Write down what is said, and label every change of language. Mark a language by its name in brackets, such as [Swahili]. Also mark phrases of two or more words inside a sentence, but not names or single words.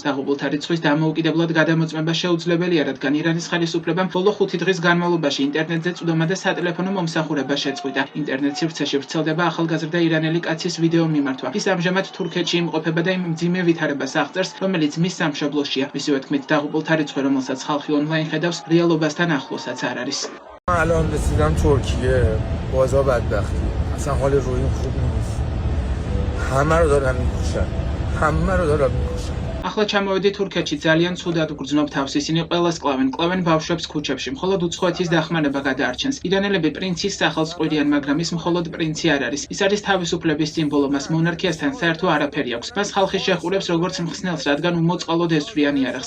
[Georgian] დაღუპულთა რიცხვის დამოუკიდებლად გადამოწმება შეუძლებელია, რადგან ირანის ხელისუფლებამ ბოლო 5 დღის განმავლობაში ინტერნეტზე წვდომა და სატელეფონო მომსახურება შეწყვიტა. ინტერნეტ სივრცეში ვრცელდება ახალგაზრდა ირანელი კაცის ვიდეო მიმართვა. ის ამჟამად თურქეთში იმყოფება და იმ მძიმე ვითარებას აღწერს, რომელიც მის სამშობლოშია. მისივე თქმით, დაღუპულთა რიცხვი, რომელსაც ხალხი ონლაინ ხედავს, რეალობასთან ახლოსაც არ არის. [Persian] الان رسیدم ترکیه بازار بدبختی اصلا حال روحیم خوب نیست همه رو دارن میکشن [Georgian] ახლა ჩამოვედი თურქეთში, ძალიან ცუდად გრძნობ თავს, ისინი ყველას კლავენ ბავშვებს ქუჩებში, მხოლოდ უცხოეთის დახმარება გადაარჩენს. ირანელები პრინცის სახელს ყვრიან, მაგრამ ის მხოლოდ პრინცი არ არის. ის არის თავისუფლების სიმბოლო, მას მონარქიასთან საერთო არაფერი აქვს. მას ხალხი შეჰყურებს როგორც მხსნელს, რადგან უმოწყალოდ ესვრიან იარაღს.